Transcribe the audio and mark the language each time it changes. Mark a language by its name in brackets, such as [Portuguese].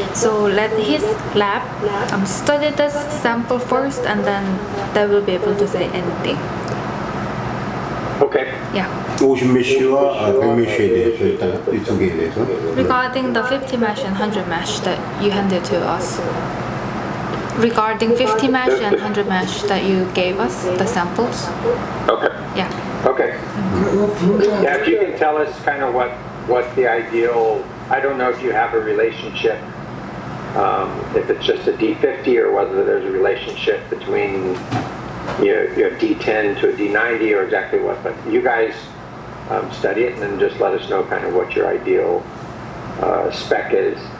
[English] So let his lab study this sample first, and then they will be able to say anything. Okay. Yeah. [Korean] 50 메쉬와 100 메쉬에 대해서 일단 이 두 개에 대해서 [English] Regarding the 50 mesh and 100 mesh that you handed to us. regarding 50 mesh and 100 mesh that you gave us, the samples. Okay. Yeah. Okay. [Korean] 그리고 분자 [English] Yeah, if you can tell us kind of what the ideal, I don't know if you have a relationship, if it's just a D50 or whether there's a relationship between your D10 to a D90 or exactly what, but you guys study it and then just let us know kind of what your ideal spec is.